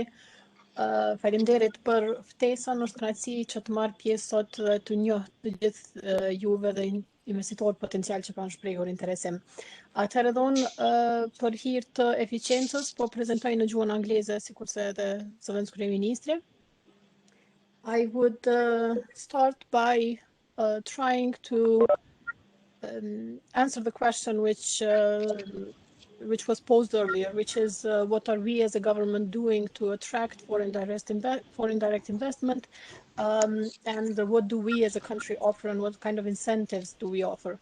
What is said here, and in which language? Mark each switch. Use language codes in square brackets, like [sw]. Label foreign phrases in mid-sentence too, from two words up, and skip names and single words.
[sq] Faleminderit për ftesën, është kënaqësi që të marr pjesë sot dhe të njoh të gjithë juve dhe investitorët potencial që kanë shprehur interesim. Atëherë për hir të eficiencës po prezantoj në gjuhën angleze sikurse edhe zëvendës kryeministri. [en] I would start by trying to answer the question which was posed earlier, which is what are we as a government doing to attract foreign direct investment, and what do we as a country offer and what kind of incentives do we offer.